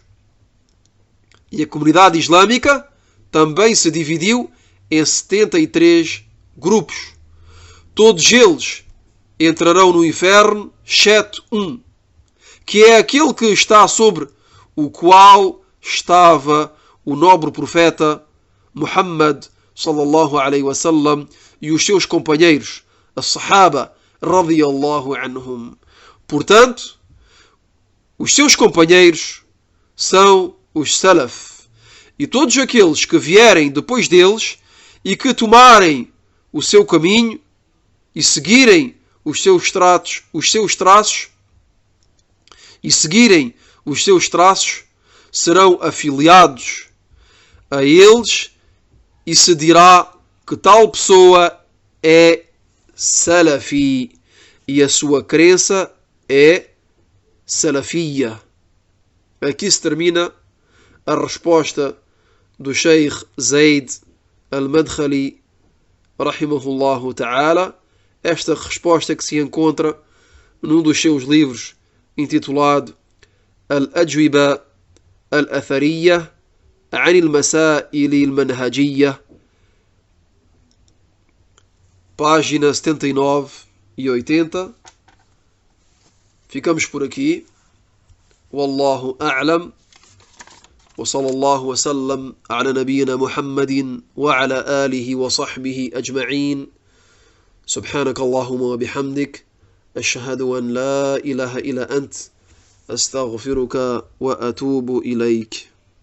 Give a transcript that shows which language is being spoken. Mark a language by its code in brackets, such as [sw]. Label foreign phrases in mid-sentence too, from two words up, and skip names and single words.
[pt] E a comunidade islâmica também se dividiu em 73 grupos. Todos eles entrarão no inferno, exceto um, que é aquele que está sobre o qual estava o nobre profeta Muhammad [ar] صلى الله عليه وسلم [pt] e os seus companheiros, as sahaba [ar] رضي الله عنهم. [pt] Portanto, os seus companheiros são os salaf, e todos aqueles que vierem depois deles e que tomarem o seu caminho e seguirem os seus traços serão afiliados a eles, e se dirá que tal pessoa é salafi e a sua crença é salafia. Aqui se termina a resposta do Sheikh Zaid al-Madkhali [ar] رحمه الله تعالى. [pt] Esta resposta que se encontra num dos seus livros intitulado Al-Ajwiba al-Athariyya عن المسائل المنهجية, página 79 e 80. Ficamos por aqui. [ar] والله أعلم. وصلى الله وسلم على نبينا محمد وعلى آله وصحبه أجمعين. سبحانك اللهم وبحمدك أشهد أن لا إله إلا أنت أستغفرك وأتوب إليك.